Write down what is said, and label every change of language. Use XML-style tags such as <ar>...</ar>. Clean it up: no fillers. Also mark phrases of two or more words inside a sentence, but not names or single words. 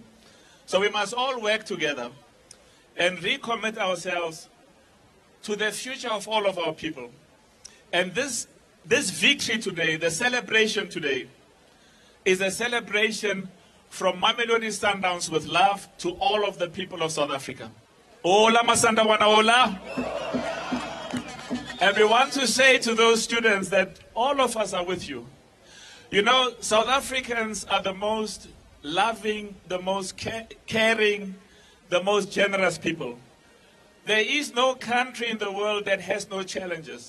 <en>So we must all work together and recommit ourselves to the future of all of our people. And this victory today, the celebration today, is a celebration from Mamelodi Sundowns with love to all of the people of South Africa. Hola masanda wana hola. And we want to say to those students that all of us are with you. You know, South Africans are the most loving, the most caring, the most generous people. There is no country in the world that has no challenges.</en>